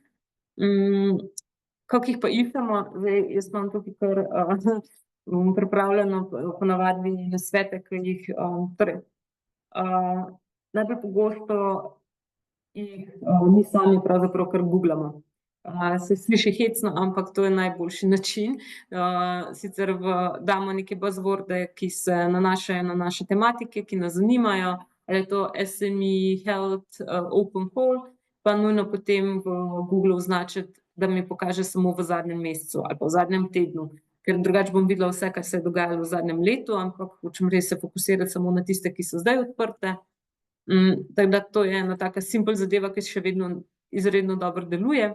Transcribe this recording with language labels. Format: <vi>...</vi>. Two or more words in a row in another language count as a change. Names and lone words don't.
<sl>Kako jih pa iščemo, zdaj jaz imam tukaj kar pripravljeno ponavadi nasvete, ki jih, torej, najbolj pogosto jih mi sami pravzaprav kar googlamo. Se sliši hecno, ampak to je najboljši način. Sicer damo neke buzzworde, ki se nanašajo na naše tematike, ki nas zanimajo, ali je to SME,</sl> <en>health, open hall,</en> <sl>pa nujno potem v Googlu označiti, da mi pokaže samo v zadnjem mesecu ali pa v zadnjem tednu. Ker drugače bom videla vse, kar se je dogajalo v zadnjem letu, ampak hočem res se fokusirati samo na tiste, ki so zdaj odprte. Tako da to je ena taka simpel zadeva, ki še vedno izredno dobro deluje.</sl>